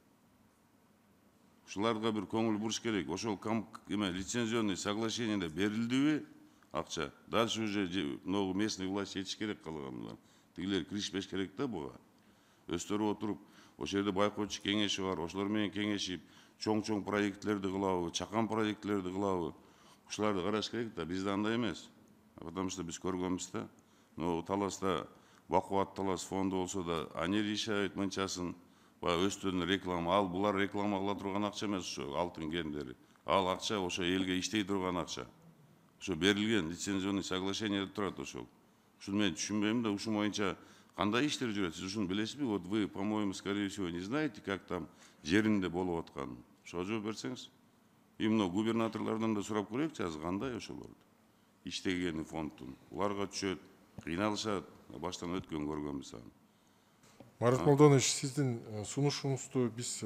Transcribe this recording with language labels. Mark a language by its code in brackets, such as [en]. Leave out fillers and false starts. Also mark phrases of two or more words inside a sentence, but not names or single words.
[ky] Ушуларга бир көңүл буруш керек. Ошол [ru] лицензионный соглашениеде [ky] берилдиби акча? [ru] Дальше уже местный власть [ky] чечиш керек калгандар. Тигилер киришпеш керек да буга. Өздөрү отуруп, ошол жерде байкоочу кеңеши бар, ошолор менен кеңешип, чоң проектлерди кылабы, чакан проектлерди кылабы. Ушуларды караш керек да, бизде андай эмес. [ru] Потому что [ky] биз көргөнбүз да. Но Таласта Бакубат Талас фонду болсо да, [ru] они решают [ky] мынчасын, өздөрүнүн реклама, ал булар реклама кыла турган акча эмес, ошо алтын кендери. Ал акча ошо элге иштей турган акча. Ошо берилген [ru] лицензионный соглашениеде [ky] турат ошол. Ушуну мен түшүнбөйм да, ушун боюнча кандай иштер жүрөт? Сиз ушуну билесизби? [ru] Вот вы, по-моему, скорее всего, не знаете, как там [ky] жеринде болуп атканын. Ошого жооп берсеңиз. Именно губернаторлордон да сурап көрөйүкчү, азыр кандай ошолорду иштегени фондтун. Уларга түшөт, кыйналышат, баштан өткөн көргөнбүз аны. Марат Молдонович, сиздин сунушуңузду биз